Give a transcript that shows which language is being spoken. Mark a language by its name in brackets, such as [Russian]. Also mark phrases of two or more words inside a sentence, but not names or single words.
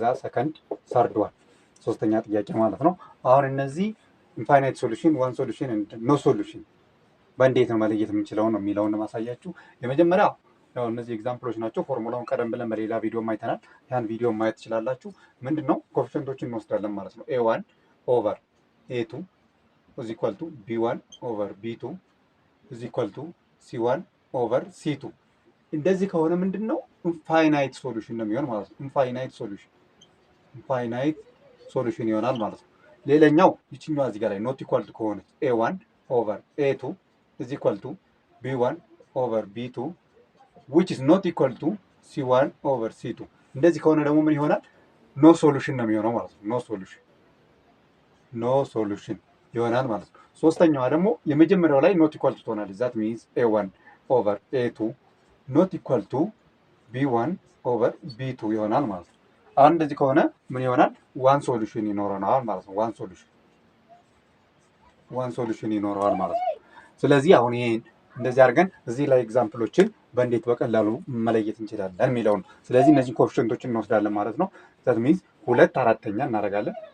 [English] second, third one [Amharic] ሶስተኛ ጥያቄ ማለት ነው። አሁን እነዚህ [English] infinite solution, one solution, no solution [Amharic] በእንዴት ነው መለየት የምንችለው ነው የሚለውን ማሳያችሁ። የመጀመሪያው ያው እነዚህ ኤግዛምፕሎች ናቸው። ፎርሙላውን ቀደም ብለን በሌላ ቪዲዮ አይተናል። ያን ቪዲዮ ማየት ትችላላችሁ። ምንድነው ኮኤፊሽንቶችን እንወስዳለን ማለት ነው። [English] a1 over a2 is equal to b1 over b2 is equal to c1 over c2 [Amharic] እንደዚህ ከሆነ ምንድነው [English] infinite solution [Amharic] ነው የሚሆን ማለት ነው። ኢንፋይናይት ሶሉሽን ይሆናል ማለት ነው። ሌላኛው ይችኛዋ እዚህ ጋር ላይ [English] not equal to [Amharic] ከሆነ [English] a1 over a2 is equal to b1 over b2 which is not equal to c1 over c2 [Amharic] እንደዚህ ከሆነ ደግሞ ምን ይሆናል? [English] no solution [Amharic] ነው የሚሆነው ማለት ነው። [English] no solution [Amharic] ይሆናል ማለት ነው። ሶስተኛዋ ደግሞ የመጀመሪያው ላይ [English] not equal to [Amharic] ትሆናለች። [English] that means a1 over a2 not equal to b1 over b2 [Amharic] ይሆናል ማለት ነው። አሁን እንደዚህ ከሆነ ምን ይሆናል? [English] one solution [Amharic] ይኖረናል ማለት ነው። [English] one solution [Amharic] ይኖረዋል ማለት ነው። ስለዚህ አሁን ይሄን እንደዚህ አድርገን እዚህ ላይ ኤግዛምፕሎችን በእንዴት በቀላሉ መለየት እንችላለን የሚለውን። ስለዚህ እነዚህ ኮኤፊሽንቶችን እንወስዳለን ማለት ነው። [English] that means [Amharic] 2/4 እናደርጋለን።